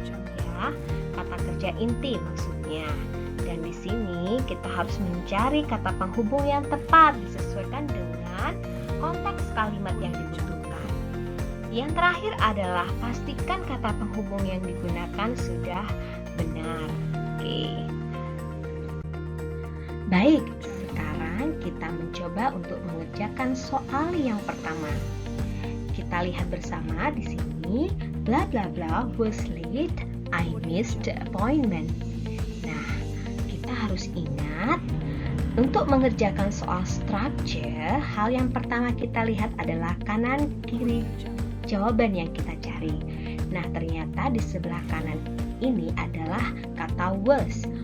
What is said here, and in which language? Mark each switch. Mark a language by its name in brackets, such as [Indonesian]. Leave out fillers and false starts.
[Indonesian] Ya, kata kerja inti maksudnya. Dan di sini kita harus mencari kata penghubung yang tepat disesuaikan dengan konteks kalimat yang dibutuhkan. Yang terakhir adalah pastikan kata penghubung yang digunakan sudah benar. Oke. Baik, sekarang kita mencoba untuk mengerjakan soal yang pertama. [English] Kita lihat bersama di sini, bla bla bla was late, I missed the appointment. [Indonesian] Nah, kita harus ingat untuk mengerjakan soal structure, hal yang pertama kita lihat adalah kanan kiri jawaban yang kita cari. Nah, ternyata di sebelah kanan ini adalah kata was.